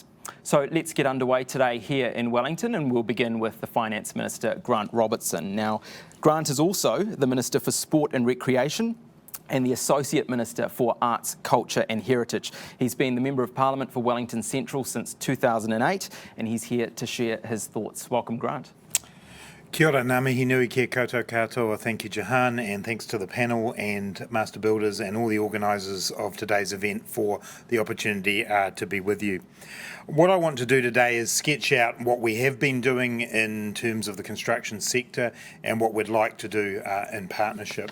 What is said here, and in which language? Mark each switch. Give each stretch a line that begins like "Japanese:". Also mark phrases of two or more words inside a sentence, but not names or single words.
English: So let's get underway today here in Wellington, and we'll begin with the Finance Minister, Grant Robertson. Now, Grant is also the Minister for Sport and Recreation and the Associate Minister for Arts, Culture and Heritage. He's been the Member of Parliament for Wellington Central since 2008, and he's here to share his thoughts. Welcome, Grant.
Māori: Kia ora, ngā mihi nui kia koutou katoa.
English: Thank you, Jahan, and thanks to the panel and Master Builders and all the organisers of today's event for the opportunity to be with you. What I want to do today is sketch out what we have been doing in terms of the construction sector and what we'd like to do in partnership.